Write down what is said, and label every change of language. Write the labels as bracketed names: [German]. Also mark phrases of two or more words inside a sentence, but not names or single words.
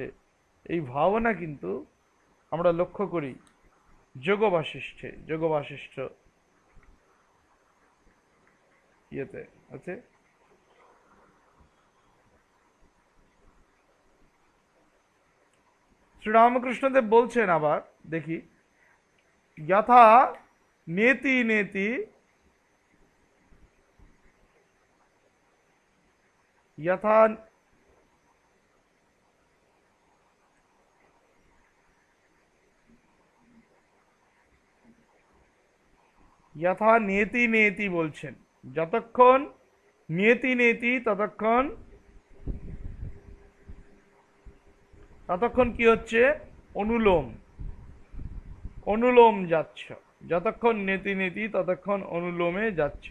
[Bangla] এই ভাবনা কিন্তু আমরা লক্ষ্য করি যোগ বাশিষ্ঠে, যোগ বাশিষ্ঠ ইয়েতে আছে। শ্রীরামকৃষ্ণদেব বলছেন আবার, দেখি, [Sanskrit] যথা নেতি নেতি यथा यथा नेति नेति [Bangla] বলছেন। যতক্ষণ [Sanskrit] নেতি নেতি [Bangla] ততক্ষণ কি হচ্ছে? অনুলোম, অনুলোম যাচ্ছে। যতক্ষণ [Sanskrit] নেতি নেতি [Bangla] ততক্ষণ অনুলোমে যাচ্ছে।